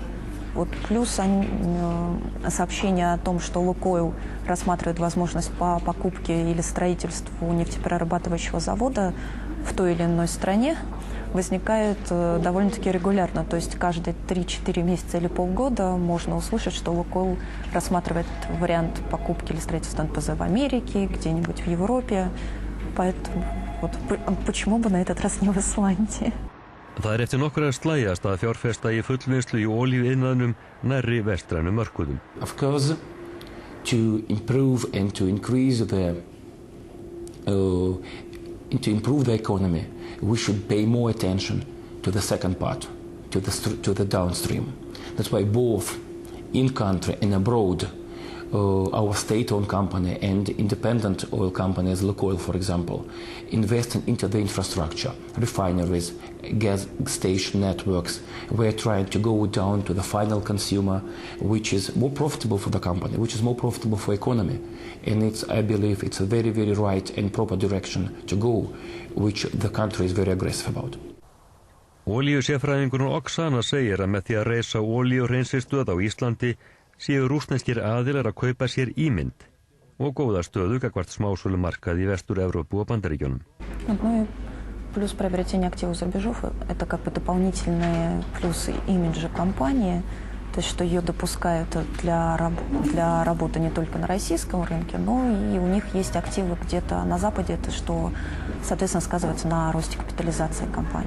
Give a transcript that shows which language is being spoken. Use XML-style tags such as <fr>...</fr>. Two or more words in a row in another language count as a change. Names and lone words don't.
<ru>Вот плюс сообщение о том, что Лукойл рассматривает возможность по покупке или строительству нефтеперерабатывающего завода в той или иной стране, возникает довольно-таки регулярно. То есть каждые 3-4 месяца или полгода можно услышать, что Лукойл рассматривает вариант покупки или строительства НПЗ в Америке, где-нибудь в Европе. Поэтому вот, почему бы на этот раз не в Исландии?</ru> <is>Það eftir nokkra slægjast að fjárfesta í fullvinnslu í olíuiðnaðinum nærri vestrænum mörkuðum.</is> <en>Of course, to improve and to increase to improve the economy, we should pay more attention to the second part, to the downstream. That's why both in country and abroad, our state-owned company and independent oil companies, Lukoil for example, investing into the infrastructure, refineries, gas station networks. We're trying to go down to the final consumer, which is more profitable for the company, which is more profitable for economy. And I believe it's a very, very right and proper direction to go, which the country is very aggressive about.</en> <is>Olíusérfræðingurinn Oksana segir að með því að reisa olíuhreinsunarstöð á Íslandi séu rússneskir aðilar að kaupa sér ímynd og góða stöðu gagnvart smásölumarkaði í Vestur-Evrópu og Bandaríkjunum.</is> <ru>Ну и плюс приобретение активов за рубежов – это как бы дополнительные плюсы имиджа компании, то есть что ее допускают для работы не только на российском рынке, но и у них есть активы где-то на Западе, это что, соответственно, сказывается на росте капитализации компании.</ru>